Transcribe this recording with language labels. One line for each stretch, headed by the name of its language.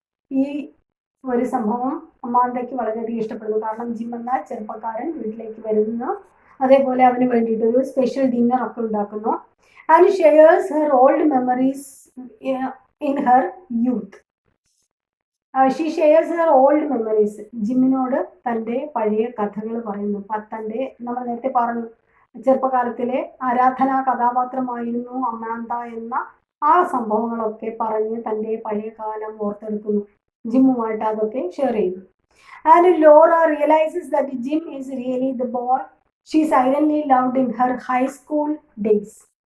Malayalam: ഈ ഒരു സംഭവം അമാന്തയ്ക്ക് വളരെയധികം ഇഷ്ടപ്പെടുന്നു. കാരണം ജിം എന്ന ചെറുപ്പക്കാരൻ വീട്ടിലേക്ക് വരുന്നു, അതേപോലെ അവന് വേണ്ടിയിട്ടൊരു സ്പെഷ്യൽ ഡിന്നർ ഒക്കെ ഉണ്ടാക്കുന്നു.
English: And shares her old memories in her youth. She shares her old memories.
Malayalam: ജിമ്മിനോട് തൻ്റെ പഴയ കഥകൾ പറയുന്നു. തൻ്റെ നമ്മൾ നേരത്തെ പറഞ്ഞു, ചെറുപ്പകാലത്തിലെ ആരാധനാ കഥാപാത്രമായിരുന്നു അമാന്ത എന്ന ആ സംഭവങ്ങളൊക്കെ പറഞ്ഞ് തൻ്റെ പഴയ കാലം ഓർത്തെടുക്കുന്നു. ജിമ്മുമായിട്ട് അതൊക്കെ ഷെയർ ചെയ്യുന്നു.
English: And Laura realises that Jim is really the boy she silently loved in her high school days.